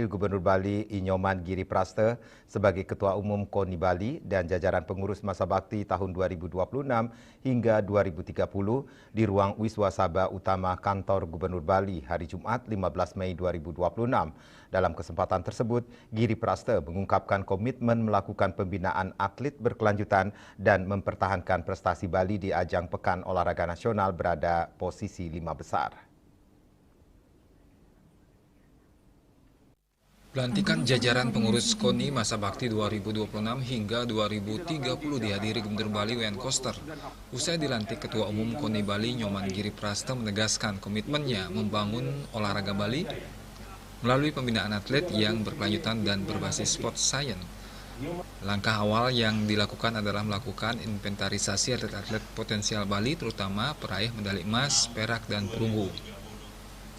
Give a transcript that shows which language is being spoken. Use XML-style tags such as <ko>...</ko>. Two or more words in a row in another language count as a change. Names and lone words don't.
<id>Gubernur Bali Inyoman Giri Praste sebagai Ketua Umum KONI Bali dan jajaran pengurus masa bakti tahun 2026 hingga 2030 di ruang Wiswasaba Utama Kantor Gubernur Bali hari Jumat 15 Mei 2026. Dalam kesempatan tersebut, Giri Praste mengungkapkan komitmen melakukan pembinaan atlet berkelanjutan dan mempertahankan prestasi Bali di ajang Pekan Olahraga Nasional berada posisi 5 besar. Pelantikan jajaran pengurus KONI masa bakti 2026 hingga 2030 dihadiri Gubernur Bali WN Koster. Usai dilantik Ketua Umum KONI Bali Nyoman Giri Praste menegaskan komitmennya membangun olahraga Bali melalui pembinaan atlet yang berkelanjutan dan berbasis</id> <en>sport science.</en> <id>Langkah awal yang dilakukan adalah melakukan inventarisasi atlet-atlet potensial Bali terutama peraih medali emas, perak, dan perunggu.</id>